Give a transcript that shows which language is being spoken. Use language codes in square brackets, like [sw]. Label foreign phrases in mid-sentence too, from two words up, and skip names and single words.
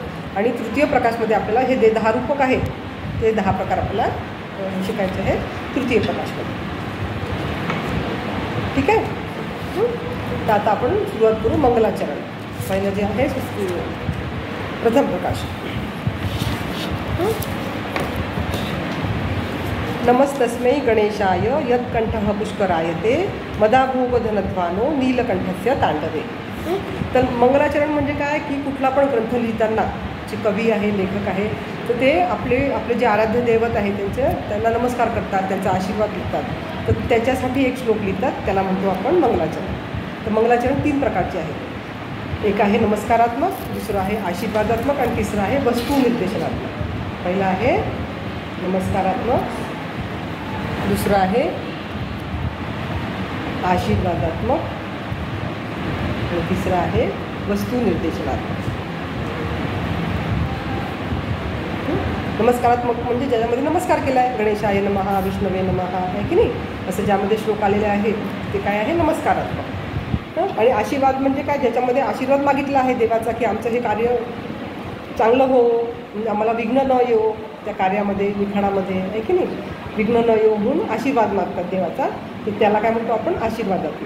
[mr] आणि तृतीय प्रकाशमध्ये आपल्याला हे 10 रूपक आहेत, ते 10 प्रकार आपल्याला शिकायचे आहेत तृतीय प्रकाशमध्ये. ठीक आहे. तर आता आपण सुरुवात करू मंगलाचरण. पहिलं जे आहे प्रथम प्रकाश. [sa] नमस्तस्मै गणेशाय यत्कंठः पुष्करायते मदाभोगधनध्वानो नीलकंठस्य तांडवे. [mr] तर मंगलाचरण म्हणजे काय की कुठला पण ग्रंथ लिहिताना जे कवी आहे, लेखक आहे, तर ते आपले जे आराध्य दैवत आहे त्यांना नमस्कार करतात, त्यांचा आशीर्वाद लिहितात. तर त्याच्यासाठी एक श्लोक लिहितात, त्याला म्हणतो आपण मंगलाचरण. तर मंगलाचरण 3 प्रकारचे आहे. एक आहे नमस्कारात्मक, दुसरं आहे आशीर्वादात्मक आणि तिसरं आहे वस्तुनिर्देशनात्मक. पहिलं आहे नमस्कारात्मक, दुसरं आहे आशीर्वादात्मक आणि तिसरं आहे वस्तुनिर्देशनात्मक. नमस्कारात्मक म्हणजे ज्याच्यामध्ये नमस्कार केला आहे, [sa] गणेशाय नमः, विष्णवे नमः [mr] आहे की नाही, असं ज्यामध्ये श्लोक आलेले आहेत ते काय आहे नमस्कारात्मक. आणि आशीर्वाद म्हणजे काय, ज्याच्यामध्ये आशीर्वाद मागितला आहे देवाचा की आमचं हे कार्य चांगलं हो, म्हणजे आम्हाला विघ्न न येऊ त्या कार्यामध्ये, लिखाणामध्ये आहे की नाही, विघ्न न येऊ म्हणून आशीर्वाद मागतात देवाचा, तर त्याला काय म्हणतो आपण आशीर्वादात्मक.